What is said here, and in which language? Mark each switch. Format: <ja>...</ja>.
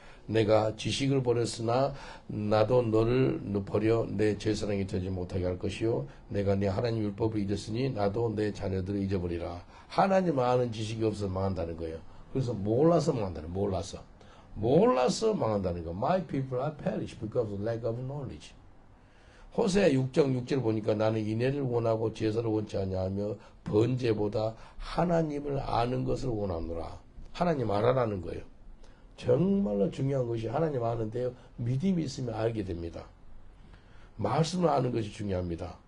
<ko>내가 지식을 버렸으나 나도 너를 버려 내 제사장이 되지 못하게 할 것이요 내가 네 하나님 율법을 잊었으니 나도 내 자녀들을 잊어버리라. 하나님 아는 지식이 없어서 망한다는 거예요. 그래서 몰라서 망한다는 거예요. 몰라서 망한다는 거예요.</ko> <en>My people are perish because of lack of knowledge.</en> <ko>호세아 6장 6절 보니까 나는 인애를 원하고 제사를 원치 아니하며 번제보다 하나님을 아는 것을 원하노라. 하나님 알아라는 거예요. 정말로 중요한 것이 하나님 아는데요. 믿음이 있으면 알게 됩니다. 말씀을 아는 것이 중요합니다.</ko>